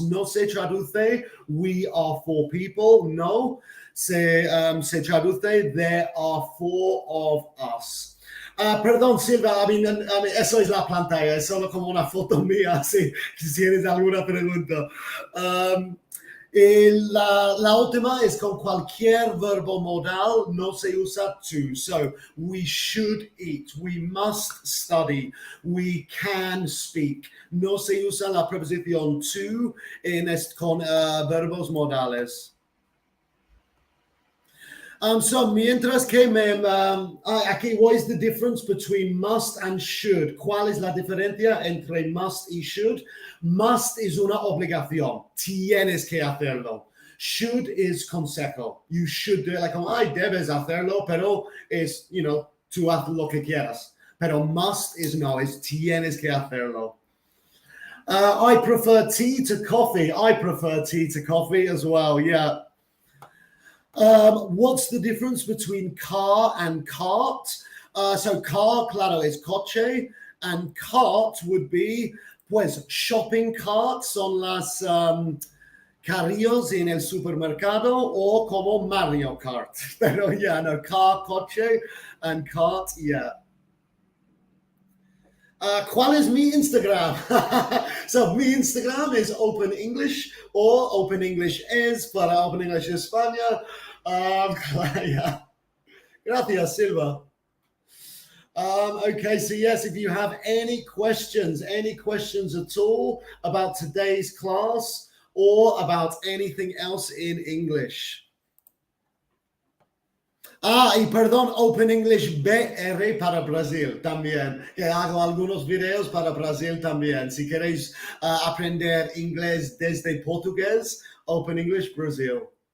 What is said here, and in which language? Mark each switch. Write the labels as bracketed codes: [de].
[es] No se traduce [en] we are four people. [es] No. Se traduce [en] there are four of us. [es] Perdón, Silva, eso es la pantalla, es solo como una foto mía, si tienes alguna pregunta. La última es con cualquier verbo modal, no se usa to. [en] So, we should eat, we must study, we can speak. [es] No se usa la preposición to con verbos modales. [en] So [es] mientras que aquí, [en] what is the difference between must and should? [es] ¿Cuál es la diferencia entre must y should? Must es una obligación. Tienes que hacerlo. [en] Should is consejo. You should do it. [es] Like, ay, debes hacerlo, pero es, tú haz lo que quieras. Pero must is no, es tienes que hacerlo. [en] I prefer tea to coffee. I prefer tea to coffee as well, yeah. What's the difference between car and cart? [es] So car, claro, es coche, [en] and cart would be, [es] pues, shopping cart son las carrillos en el supermercado o como Mario Kart. Pero yeah, no, car, coche, [en] and cart, yeah. [es] ¿Cuál es mi Instagram? So, mi Instagram is Open English, or Open English es para Open English España. Yeah. Gracias, Silva. [en] Okay, so yes, if you have any questions at all about today's class or about anything else in English. [es] Y perdón, Open English BR para Brasil también, que hago algunos videos para Brasil también. Si queréis aprender inglés desde portugués, Open English Brasil.